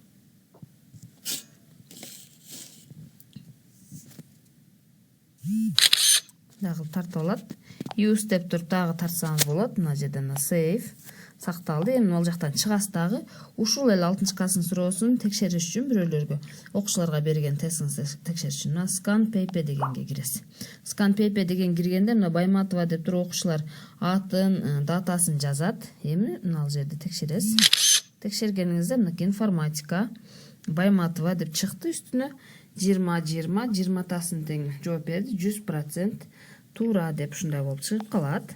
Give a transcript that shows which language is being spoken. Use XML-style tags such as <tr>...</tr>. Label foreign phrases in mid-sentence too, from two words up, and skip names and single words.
<ky>Дагы тартып алат. Use деп туруп дагы тартсаңыз болот. Мына жерден save сакталды. Эми ал жактан чыгасыз дагы. Ушул эле 6-класстын суроосун текшериш үчүн бирөөлөргө окуучуларга берген тестиңизди текшериш үчүн мына</ky> <en>scan paper</en> <ky>дегенге киресиз.</ky> <en>Scan paper</en> <ky>деген киргенде мына Байматова деп туруп окуучулар атын, датасын жазат. Эми мына жерде текшересиз. Текшергениңизде мына информатика Байматова деп чыкты үстүнө 20-20-20 тең жооп берди. 100% туура деп ушундай болуп чыгып калат.</ky>